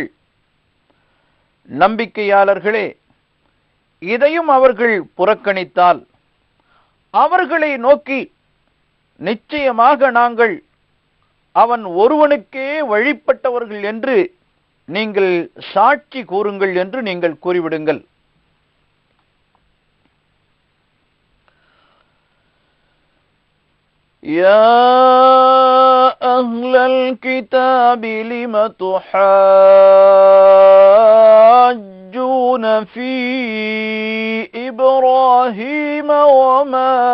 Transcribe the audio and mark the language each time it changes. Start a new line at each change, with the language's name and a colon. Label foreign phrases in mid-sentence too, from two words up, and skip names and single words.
Tamil: நம்பிக்கையாளர்களே, இதையும் அவர்கள் புறக்கணித்தால் அவர்களை நோக்கி, நிச்சயமாக நாங்கள் அவன் ஒருவனுக்கே வழிபட்டவர்கள் என்று நீங்கள் சாட்சி கூறுங்கள் என்று நீங்கள் கூறிவிடுங்கள்.
Arabic: يَا أَهْلَ الْكِتَابِ لِمَ تُحَاجُّونَ فِي إِبْرَاهِيمَ وَمَا